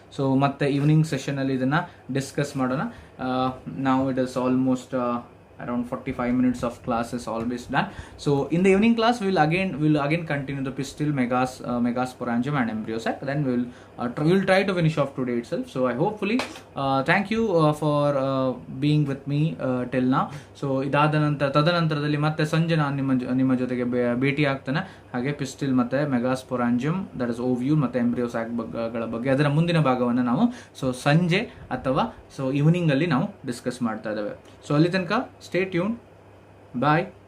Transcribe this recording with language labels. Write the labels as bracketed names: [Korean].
[Kannada] So ಮತ್ತೆ evening session ಅಲ್ಲಿ ಇದನ್ನ ಡಿಸ್ಕಸ್ ಮಾಡೋಣ. [English] Now it is almost around 45 minutes of class is always done. So in the evening class we will again continue the pistil, Microsporangium and embryo sac. Then we will try to finish off today itself. So I hopefully thank you for being with me till now. [Kannada] So ತದನಂತರದಲ್ಲಿ ಮತ್ತೆ ಸಂಜೆ ನಾನು ನಿಮ್ಮ ಜೊತೆಗೆ ಭೇಟಿ ಆಗ್ತಾನೆ. ಹಾಗೆ pistil ಮತ್ತೆ ಮೆಗಾಸ್ಪೊರಾಂಜಿಯಂ, [English] that is [Kannada] ಓವ್ಯೂಲ್ ಮತ್ತೆ ಎಂಬ್ರಿಯೋ ಸ್ಯಾಕ್ ಗಳ ಬಗ್ಗೆ ಅದರ ಮುಂದಿನ ಭಾಗವನ್ನು ನಾವು ಸಂಜೆ ಅಥವಾ ಈವ್ನಿಂಗ್ ಅಲ್ಲಿ ನಾವು ಡಿಸ್ಕಸ್ ಮಾಡ್ತಾ ಇದ್ದೇವೆ. ಸೊ ಅಲ್ಲಿ ತನಕ [English] Stay tune, bye.